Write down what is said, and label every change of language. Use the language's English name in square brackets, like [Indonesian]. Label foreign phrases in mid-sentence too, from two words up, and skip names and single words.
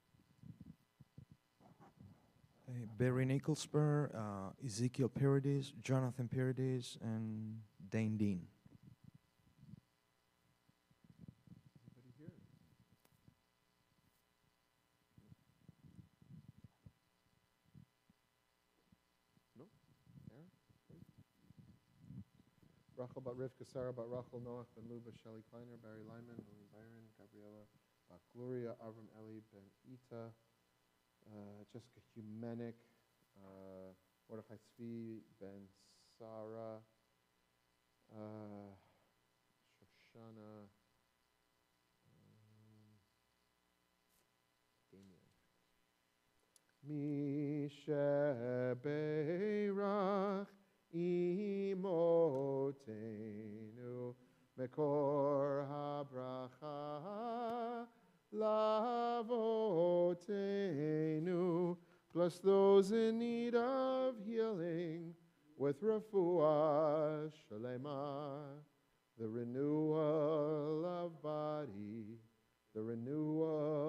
[English] Barry Nicholsper, Ezekiel Paradis, Jonathan Paradis, and Dane Dean. Anybody here? No? Aaron? Rachel Bat Rivka, Sarah Bat Rachel, Noach Ben Luba, Shelley Kleiner, Barry Lyman, Lily Byron, Gabriella Bat Gloria, Avram Eli Ben Ita, Jessica Humenick, Mordechai Tzvi Ben Sarah, [Hebrew] Shoshana, מי שברך אמותינו מקור הברכה לאבותינו. [English] Bless those in need of healing with [Hebrew] רפואה שלמה, [English] the renewal of body, the renewal